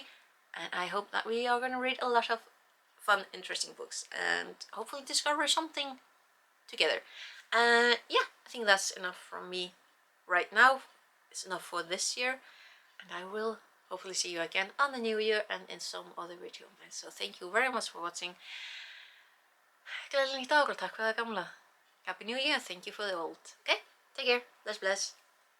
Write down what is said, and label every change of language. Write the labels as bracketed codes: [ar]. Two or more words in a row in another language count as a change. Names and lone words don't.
[en] And I hope that we are going to read a lot of fun, interesting books and hopefully discover something together. Yeah, I think that's enough from me right now. It's enough for this year, and I will hopefully see you again on the new year and in some other video. So thank you very much for watching. [is] Gleðilegt nýtt ár og takk fyrir það gamla. [en] Happy New Year, thank you for the old. Okay, take care, [is] bless bless.